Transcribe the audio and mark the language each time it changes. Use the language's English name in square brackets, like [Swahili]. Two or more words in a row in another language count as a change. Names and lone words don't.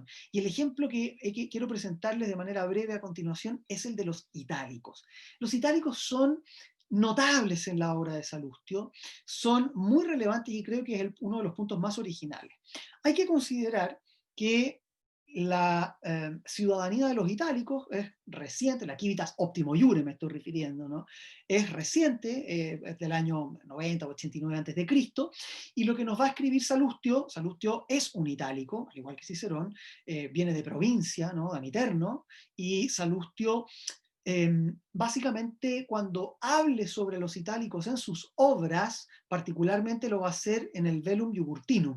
[Spanish] Y el ejemplo que quiero presentarles de manera breve a continuación es el de los itálicos. Los itálicos son notables en la obra de Salustio, son muy relevantes y creo que es uno de los puntos más originales. Hay que considerar que la ciudadanía de los itálicos es reciente, la [Latin] civitas optimo iure [Spanish] me estoy refiriendo, ¿no? Es reciente, es del año 90 o 89 a.C., y lo que nos va a escribir Salustio es un itálico, al igual que Cicerón, viene de provincia, ¿no?, de Amiterno, y Salustio básicamente cuando hable sobre los itálicos en sus obras, particularmente lo va a hacer en el Velum Jugurthinum.